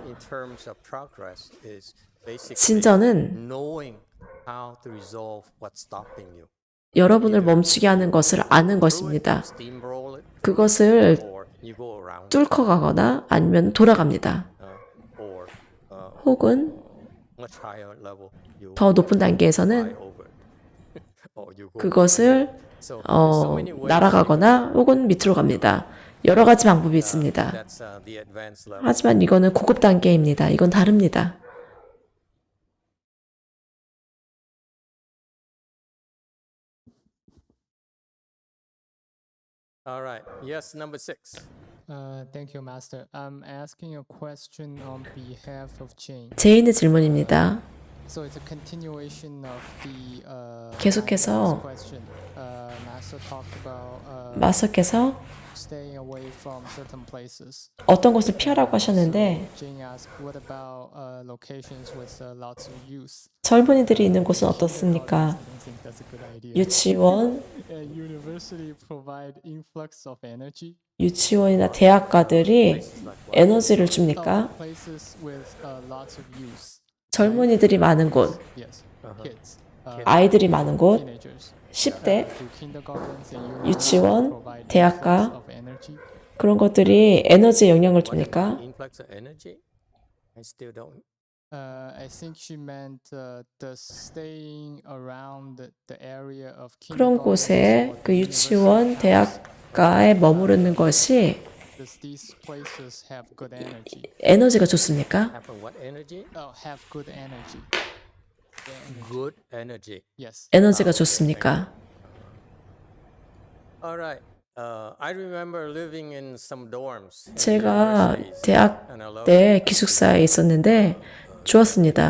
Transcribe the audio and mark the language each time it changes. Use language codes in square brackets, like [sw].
[en] in terms of progress is basically [ko] 진전은 [en] knowing how to resolve what's stopping you. [ko] 여러분을 멈추게 하는 것을 아는 것입니다. [en] Steamroll it, [ko] 그것을 [en] or you go around, [ko] 뚫고 가거나 아니면 돌아갑니다. [en] or [ko] 혹은 [en] much higher level, you [ko] 더 높은 [en] fly [ko] 단계에서는 [en] over it. Or you go [ko] 그것을 [en] So, so many ways [ko] 날아가거나 혹은 밑으로 갑니다. 여러 가지 방법이 있습니다. [en] that's the advanced level. [ko] 하지만 이거는 고급 단계입니다. 이건 다릅니다. [en] All right. Yes, number 6. Thank you, Master. I'm asking a question on behalf of Jane. [ko] 제인의 질문입니다. [en] So it's a continuation of the [ko] 계속해서 [en] question. Master talked about [ko] 마스터께서 [en] staying away from certain places. [ko] 어떤 곳을 피하라고 하셨는데 [en] Jane asked, what about locations with lots of youth? [ko] 젊은이들이 있는 곳은 어떻습니까? [en] I don't think that's a good idea. [ko] 유치원, [en] University provide influx of energy. [ko] 유치원이나 대학가들이 에너지를 줍니까? [en] Places with lots of youth. [ko] 젊은이들이 많은 곳, [en] Yes, kids. [ko] 아이들이 많은 곳, [en] Teenagers. [ko] 10대, [en] to kindergartens and [ko] 유치원, [en] provide [ko] 대학가 [en] influx of energy? [ko] 그런 것들이 에너지에 영향을 줍니까? [en] Influx of energy? I still don't. I think she meant the staying around the area of [ko] 그런 [en] kindergartens [ko] 곳에 [en] or [ko] 그 [en] the [ko] 유치원, [en] university [ko] 대학가에 머무르는 것이 [en] Does these places have good energy? [ko] 에너지가 좋습니까? [en] Have what energy? Oh, have good energy. The energy. Good energy. Yes. [ko] 에너지가 좋습니까? [en] All right. I remember living in some dorms. in [ko] 제가 [en] universities, [ko] 대학 [en] and I loved [ko] 때 기숙사에 있었는데 좋았습니다.